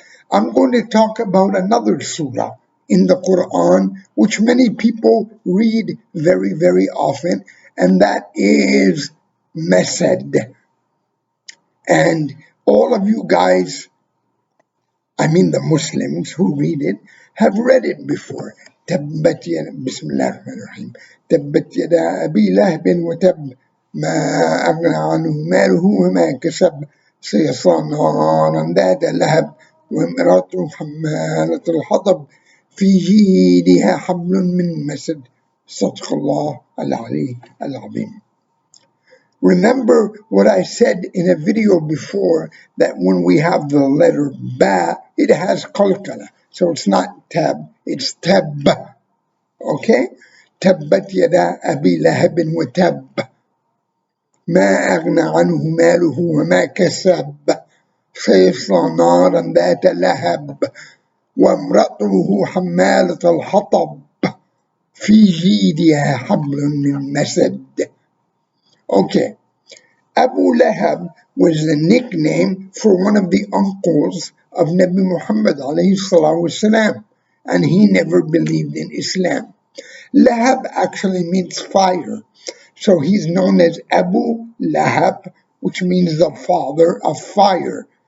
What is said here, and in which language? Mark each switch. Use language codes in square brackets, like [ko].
[en] I'm going to talk about another surah in the Quran, which many people read very, very often, and that is masad. And all of you guys, I mean the Muslims who read it, have read it before. [ar] تبت يدا بسم الله الرحمن الرحيم تبت يدا أبي لهب وتب ما أغنى عنه ماله وما كسب سيصلى نارا ذات لهب وامرأته حمالة الحطب في جيدها حبل من مسد صدق الله العلي العظيم. [en] Remember what I said in a video before, that when we have the letter ba, it has qalqala. So it's not tab, it's tab. Okay? [ar] Tabbat yada abi lahabin wa tab. ما أغنى عنه ماله وما كسب سيصلى نارا ذات لهب وامرأته حمالة الحطب في جيدها حبل من مسد. [en] Okay. Abu Lahab was the nickname for one of the uncles of Nabi Muhammad [ar] alayhi salatu wasalam, [en] and he never believed in Islam. Lahab actually means fire, so he's known as Abu Lahab, which means the father of fire.